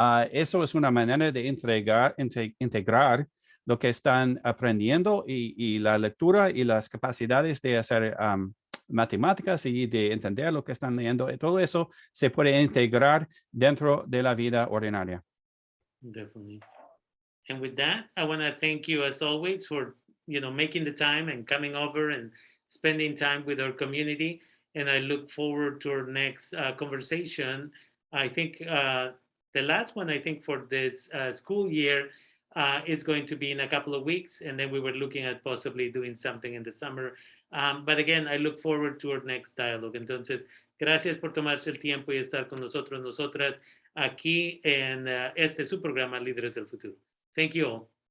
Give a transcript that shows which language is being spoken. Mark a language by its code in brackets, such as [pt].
[es] Eso es una manera de integrar lo que están aprendiendo y la lectura y las capacidades de hacer matemáticas y de entender lo que están leyendo. Todo eso se puede integrar dentro de la vida ordinaria. [en] Definitely. And with that, I want to thank you as always for, making the time and coming over and spending time with our community. And I look forward to our next conversation. I think the last one, for this school year, it's going to be in a couple of weeks, and then we were looking at possibly doing something in the summer. But again, I look forward to our next dialogue. [es] Entonces, gracias por tomarse el tiempo y estar con nosotros, nosotras, aquí en su programa Líderes del Futuro. [en] Thank you all.